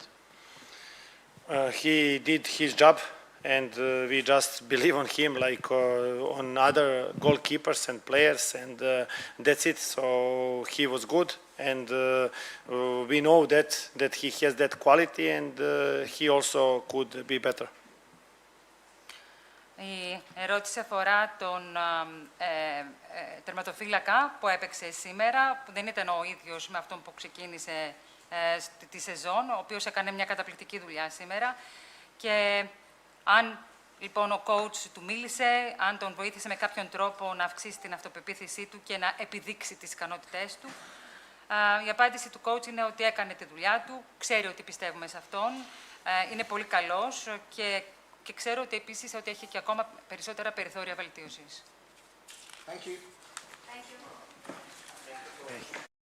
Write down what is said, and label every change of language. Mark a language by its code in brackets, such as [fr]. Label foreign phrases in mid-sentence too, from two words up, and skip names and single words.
[en] He did his job, and we just believe on him like on other goalkeepers and players, and that's it. So he was good, and we know that he has that quality, and he also could be better. [el] Η ερώτηση αφορά τον τερματοφύλακα που έπαιξε σήμερα, που δεν ήταν ο ίδιος με αυτόν που ξεκίνησε τη σεζόν, ο οποίος έκανε μια καταπληκτική δουλειά σήμερα. Και αν λοιπόν ο coach του μίλησε, αν τον βοήθησε με κάποιον τρόπο να αυξήσει την αυτοπεποίθησή του και να επιδείξει τις ικανότητές του, η απάντηση του coach είναι ότι έκανε τη δουλειά του, ξέρει ότι πιστεύουμε σε αυτόν, είναι πολύ καλός και ξέρω ότι επίσης ότι έχει και ακόμα περισσότερα περιθώρια βελτίωσης. [en] Thank you. Thank you.